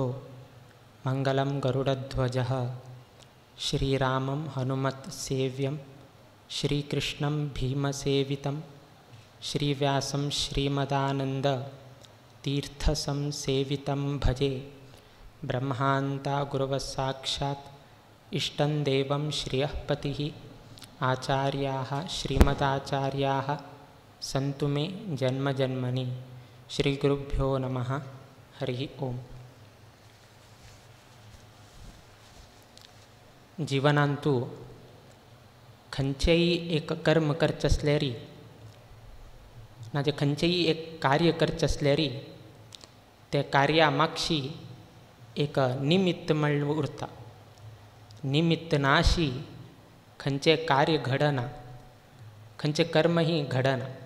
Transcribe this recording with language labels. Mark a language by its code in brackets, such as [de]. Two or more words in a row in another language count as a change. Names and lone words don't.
[sa] मंगलम गरुडध्वजः श्रीरामं हनुमत् सेव्यं श्रीकृष्णं भीमसेवितं श्रीव्यासं श्रीमदानंद तीर्थसंसेवितं भजे ब्रह्मान्ता गुरुवसाक्षात् इष्टं देवं श्रियःपतिः आचार्याः श्रीमदाचार्याः सन्तु मे जन्मजन्मनि श्रीगुरुभ्यो नमः हरिः ओम् [kok] जीवनांतू खंयचेय एक कर्म करचे आसल्यारी नाजे खंयचेय एक कार्य करचे आसल्यारी ते कार्या मागशी एक निमित्त म्हणून उरता निमित्त नाशी खंयचे कार्य घडना खंयचे कर्मही घडना